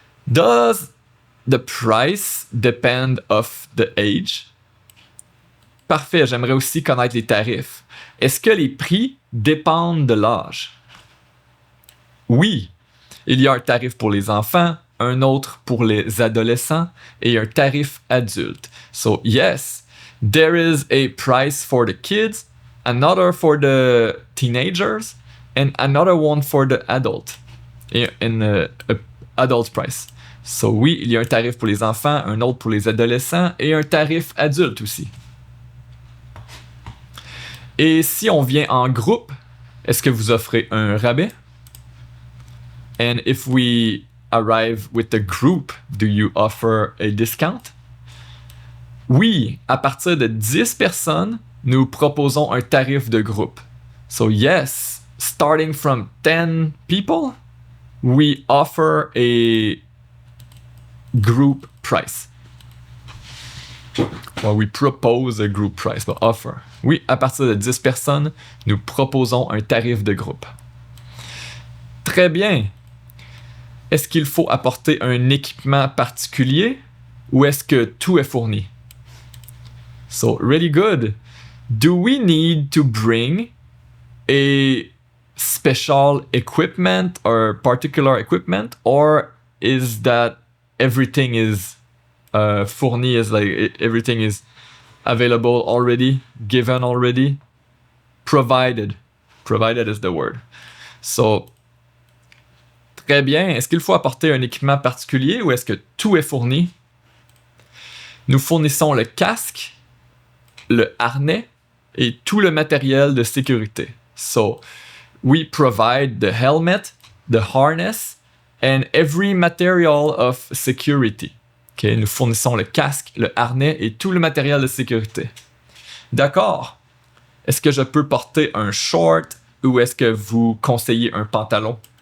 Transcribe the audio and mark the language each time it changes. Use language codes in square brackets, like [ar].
[en] Does the price depend of the age? [fr] Parfait, j'aimerais aussi connaître les tarifs. Est-ce que les prix dépendent de l'âge? Oui, il y a un tarif pour les enfants, un autre pour les adolescents et un tarif adulte. [en] So yes, there is a price for the kids, another for the teenagers, and another one for the adult. In adult price. [fr] So oui, il y a un tarif pour les enfants, un autre pour les adolescents et un tarif adulte aussi. Et si on vient en groupe, est-ce que vous offrez un rabais? [en] And if we arrive with the group, do you offer a discount? [fr] Oui, à partir de 10 personnes, nous proposons un tarif de groupe. [en] So yes, starting from 10 people, we offer a group price. Well, we propose a group price, but offer. [fr] Oui, à partir de 10 personnes, nous proposons un tarif de groupe. Très bien. Est-ce qu'il faut apporter un équipement particulier ou est-ce que tout est fourni? [en] So, really good. Do we need to bring a special equipment or particular equipment, or is that everything is fourni, is like everything is available already, given already, provided is the word. [fr] So, très bien. Est-ce qu'il faut apporter un équipement particulier ou est-ce que tout est fourni? Nous fournissons le casque, le harnais et tout le matériel de sécurité. [en] So, we provide the helmet, the harness, and every material of security. Okay? [fr] Nous fournissons le casque, le harnais et tout le matériel de sécurité. D'accord. Est-ce que je peux porter un short ou est-ce que vous conseillez un pantalon?